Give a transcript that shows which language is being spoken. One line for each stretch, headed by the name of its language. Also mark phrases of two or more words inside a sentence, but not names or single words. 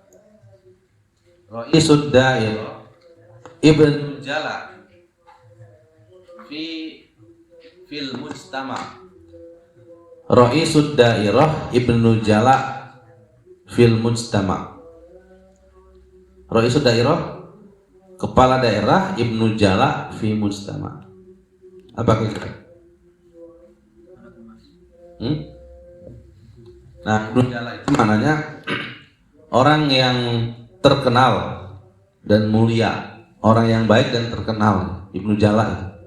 Arabic: رئيس الدائرة ابن جلا في المجتمع. رئيس الدائرة ابن جلا في المجتمع. رئيس الدائرة
Indonesian: kepala daerah,
Arabic: ابن جلا في المجتمع.
Indonesian: Apa kira? Nah,
Arabic: ابن جلا
Indonesian: itu maknanya orang yang terkenal dan mulia, orang yang baik dan terkenal.
Arabic: ابن جلا itu.